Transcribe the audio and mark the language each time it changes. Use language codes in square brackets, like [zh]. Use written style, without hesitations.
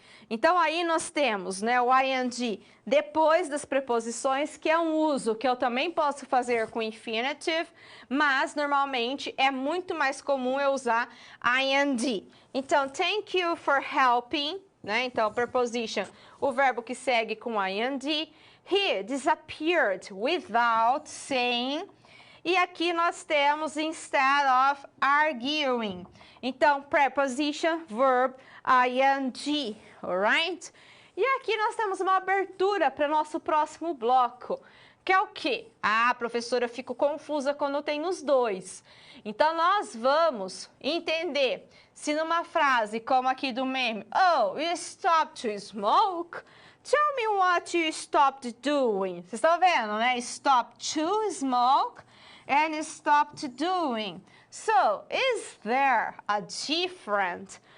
[pt] Então, aí nós temos, né, o ing depois das preposições, que é um uso que eu também posso fazer com infinitive, mas normalmente é muito mais comum eu usar ing. Então, [en] thank you for helping, [pt] né? Então, preposition, o verbo que segue com ing. [en] He disappeared without saying. [pt] E aqui nós temos [en] instead of arguing. [pt] Então, preposition, verb, ing, alright? E aqui nós temos uma abertura para o nosso próximo bloco, que é o quê? Ah, professora, eu fico confusa quando tem os dois. Então, nós vamos entender se numa frase como aqui do meme, [en] oh, you stopped to smoke? Tell me what you stopped doing. [pt] Vocês estão vendo, né? [en] Stop to smoke and stopped doing. So, is there a difference?